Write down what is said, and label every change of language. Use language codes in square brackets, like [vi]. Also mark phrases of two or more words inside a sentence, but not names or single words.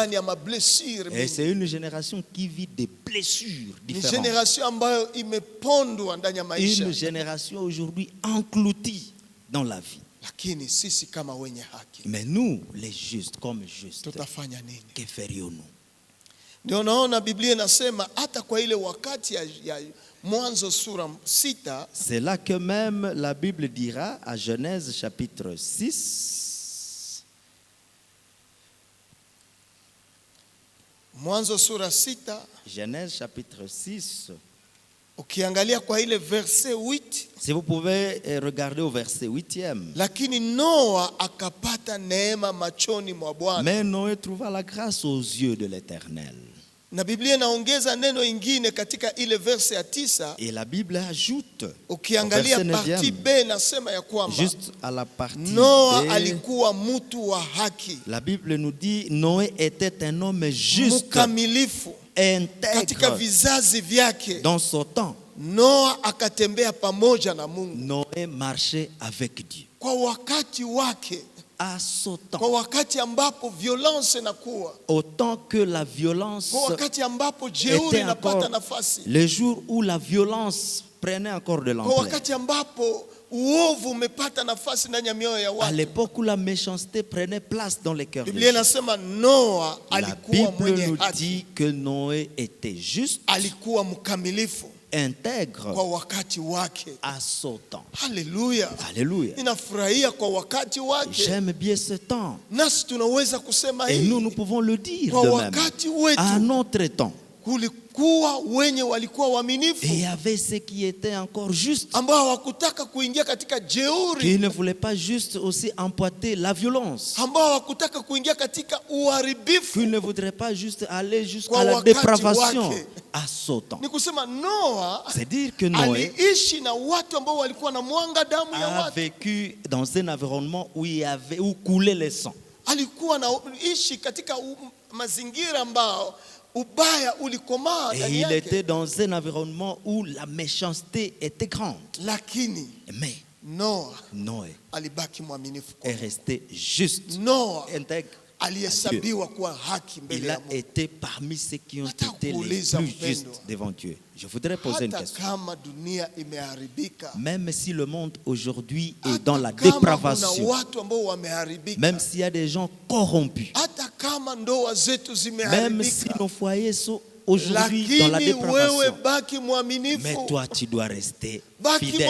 [fr] Et c'est une génération qui vit des blessures différentes. Une génération aujourd'hui engloutie dans la vie. Mais nous, les justes, comme justes, que ferions-nous? [sw] Ndio naona Biblia inasema hata kwa ile wakati ya Mwanzo sura 6. [fr] C'est là que même la Bible dira à Genèse chapitre 6. [sw] Mwanzo sura 6. [fr] Genèse chapitre 6. [sw] Ukiangalia kwa ile verset 8. [fr] Si vous pouvez regarder au verset 8e. [sw] Lakini Noa akapata neema machoni mwa Bwana. [fr] Mais Noé trouva la grâce aux yeux de l'Éternel. [sw] Na Biblia inaongeza neno ingine katika ile verse ya 9. [fr] Et la Bible ajoute. [sw] Ukiangalia [fr] partie B [sw] nasema ya kwamba [fr] juste à la partie Noa B, [sw] alikuwa mtu wa haki. [fr] La Bible nous dit Noé était un homme juste, [sw] mkamilifu, katika vizazi vyake. [fr] Dans son temps, [sw] Noa akatembea pamoja na Mungu. [fr] Noé marchait avec Dieu. [sw] Kwa wakati wake, [fr] à son temps, [sw] kwa wakati ambapo violence inakuwa, [fr] autant que la violence, [sw] kwa wakati ambapo jeuri inapata nafasi, [fr] le jour où la violence prenait encore de l'ampleur, [sw] kwa wakati ambapo uovu umepata nafasi ndani ya mioyo ya watu, [fr] à l'époque où la méchanceté prenait place dans les cœurs des gens. [sw] Biblia inasema Noa alikuwa mwenye haki. [fr] La Bible nous dit que Noé était juste, [sw] alikuwa mkamilifu, [fr] intègre [sw] kwa wakati wake, [fr] à son temps. Alléluia. Alléluia. [sw] Ninafurahia kwa wakati wake. [fr] J'aime bien ce temps. [sw] Nasi tunaweza kusema [fr] et nous pouvons le dire de même. À notre temps, [sw] kulikuwa wenye walikuwa waaminifu, [fr] et il y avait ceux qui étaient encore justes, [sw] ambao hawakutaka kuingia katika jeuri, [fr] qui ne voulaient pas juste aussi emporter la violence, [sw] ambao hawakutaka kuingia katika uharibifu, [fr] qui ne voudraient pas juste aller jusqu'à la dépravation. À son temps, [sw] ni kusema Noa, [fr] c'est dire que Noé [sw] aliishi na watu ambao walikuwa na mwanga damu ya watu, [fr] a vécu dans un environnement où coulait le sang. [sw] Alikuwa naishi katika mazingira ambao ubaya ulikomaa ndani yake. [fr] Et il était dans un environnement où la méchanceté était grande. [sw] Lakini [fr] mais Noé [sw] alibaki mwaminifu, [fr] est resté juste, Noa intègre. Il a été parmi ceux qui ont été les plus justes devant Dieu. Je voudrais poser une question. Même si le monde aujourd'hui est dans la dépravation, même s'il y a des gens corrompus, même si nos foyers sont aujourd'hui dans la dépravation, mais toi tu dois rester fidèle.